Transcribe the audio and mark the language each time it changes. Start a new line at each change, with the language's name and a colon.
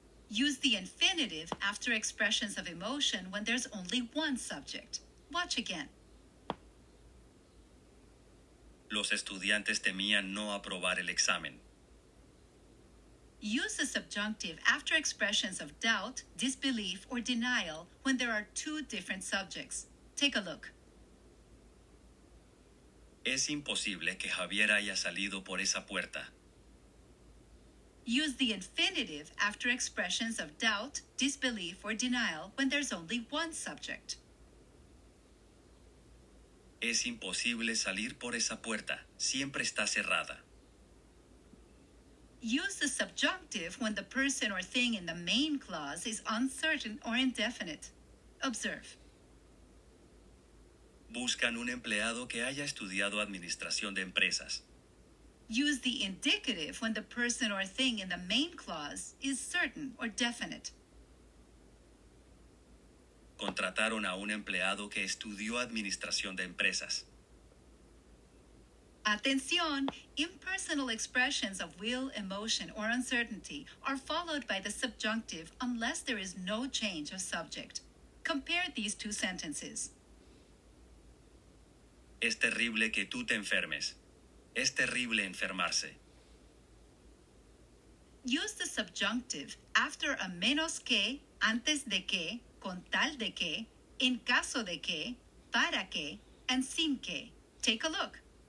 English: Use the infinitive after expressions of emotion when there's only one subject. Watch again.
Spanish: Los estudiantes temían no aprobar el examen.
English: Use the subjunctive after expressions of doubt, disbelief, or denial when there are two different subjects. Take a look.
Spanish: Es imposible que Javier haya salido por esa puerta.
English: Use the infinitive after expressions of doubt, disbelief, or denial when there's only one subject.
Spanish: Es imposible salir por esa puerta. Siempre está cerrada.
English: Use the subjunctive when the person or thing in the main clause is uncertain or indefinite. Observe.
Spanish: Buscan un empleado que haya estudiado administración de empresas.
English: Use the indicative when the person or thing in the main clause is certain or definite.
Spanish: Contrataron a un empleado que estudió administración de empresas. Atención!
English: Impersonal expressions of will, emotion, or uncertainty are followed by the subjunctive unless there is no change of subject. Compare these two sentences.
Spanish: Es terrible que tú te enfermes. Es terrible enfermarse.
English: Use the subjunctive after a menos que, antes de que, con tal de que, en caso de que, para que, and sin que. Take a look.